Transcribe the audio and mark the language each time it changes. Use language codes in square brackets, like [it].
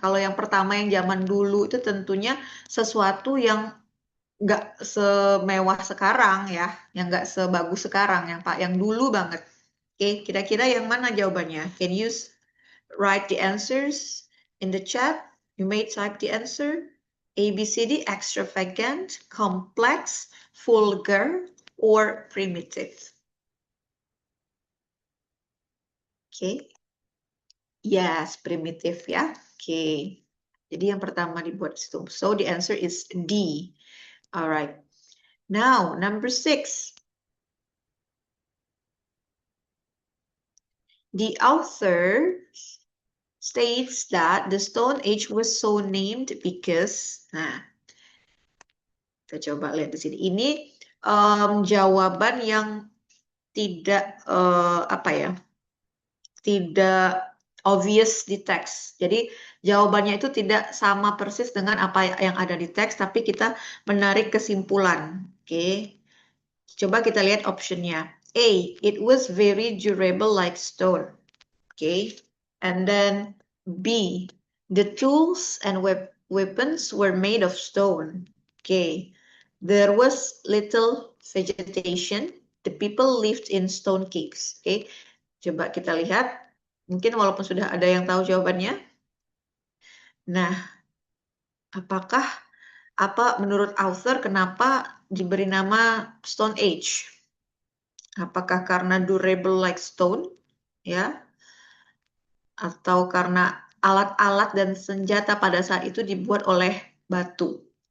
[id] Kalau yang pertama yang zaman dulu itu tentunya sesuatu yang nggak semewah sekarang ya, yang nggak sebagus sekarang, yang dulu banget. Oke, kira-kira yang mana jawabannya? [en] Can you write the answers in the chat? You may type the answer. A, B, C, D, extravagant, complex, vulgar, or primitive. [id] Oke. Yes, primitive ya. Oke. Jadi yang pertama dibuat situ. [en] So the answer is D. Alright. Now, number 6. The author states that the Stone Age was so named because, [id] nah, kita coba lihat di sini. Ini jawaban yang tidak apa ya, tidak obvious di teks. Jadi jawabannya itu tidak sama persis dengan apa yang ada di teks, tapi kita menarik kesimpulan. Oke, coba kita lihat optionnya. [en] A, it was very durable like stone. Okay, and then B, the tools and weapons were made of stone. Okay, there was little vegetation. The people lived in stone caves. [id] Okay, coba kita lihat. Mungkin walaupun sudah ada yang tahu jawabannya. Nah, apa menurut author kenapa diberi nama Stone Age? Apakah karena durable like stone? Ya, atau karena alat-alat dan senjata pada saat itu dibuat oleh batu.